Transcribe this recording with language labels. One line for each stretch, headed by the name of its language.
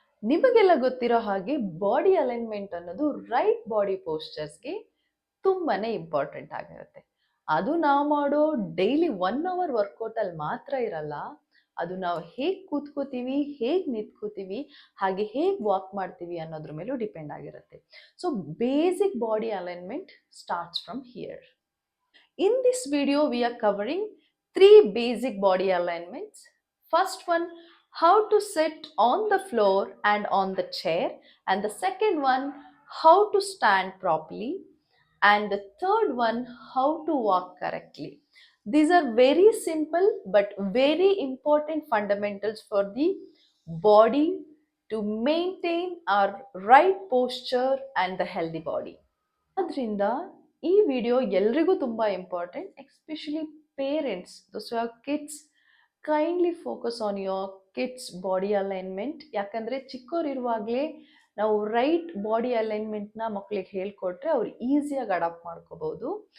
Kannada: ನಿಮಗೆಲ್ಲ ಗೊತ್ತಿರೋ ಹಾಗೆ ಬಾಡಿ ಅಲೈನ್ಮೆಂಟ್ ಅನ್ನೋದು ರೈಟ್ ಬಾಡಿ ಪೋಸ್ಚರ್ಸ್ಗೆ ತುಂಬಾನೇ ಇಂಪಾರ್ಟೆಂಟ್ ಆಗಿರುತ್ತೆ. ಅದು ನಾವು ಮಾಡೋ ಡೈಲಿ 1 ಅವರ್ ವರ್ಕೌಟಲ್ಲಿ ಮಾತ್ರ ಇರಲ್ಲ. ಅದು ನಾವು ಹೇಗೆ ಕೂತ್ಕೋತೀವಿ, ಹೇಗೆ ನಿಂತ್ಕೋತೀವಿ, ಹಾಗೆ ಹೇಗೆ ವಾಕ್ ಮಾಡ್ತೀವಿ ಅನ್ನೋದ್ರ ಮೇಲೂ ಡಿಪೆಂಡ್ ಆಗಿರುತ್ತೆ.
English: So basic body alignment starts from here. In this video, we are covering 3 basic body alignments. First one, how to sit on the floor and on the chair. And the second one, how to stand properly. And the third one, how to walk correctly. These are very simple but very important fundamentals for the body to maintain our right posture and the healthy body.
Kannada: ಆದ್ರಿಂದ ಈ video ಎಲ್ರಿಗೂ ತುಂಬ important, especially parents,
English: Those your kids. Kindly focus on your kids body alignment.
Kannada: ಯಾಕಂದರೆ ಚಿಕ್ಕವರಿರುವಾಗಲೇ ನಾವು right body ಅಲೈನ್ಮೆಂಟ್ನ ಮಕ್ಕಳಿಗೆ ಹೇಳ್ಕೊಟ್ರೆ ಅವ್ರು ಈಸಿಯಾಗಿ adapt ಮಾಡ್ಕೋಬೋದು.